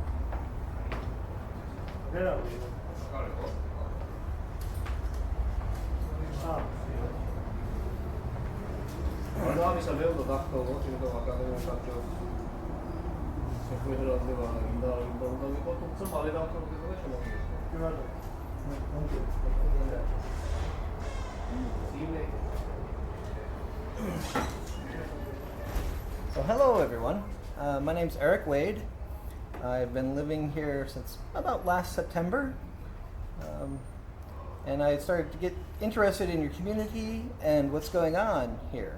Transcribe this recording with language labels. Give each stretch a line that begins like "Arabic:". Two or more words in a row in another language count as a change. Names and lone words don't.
Georgian: ამისა მეუბნა დახტოვოთ, იმიტომ აკადემიურ საბჭოს შეხვედრაზე ვარ, უნდა ვიყო, თუმცა მალე დავთხოვდით და შემოვიდეს.
English: So hello everyone, my name's Eric Wade. I've been living here since about last September, and I started to get interested in your community and what's going on here.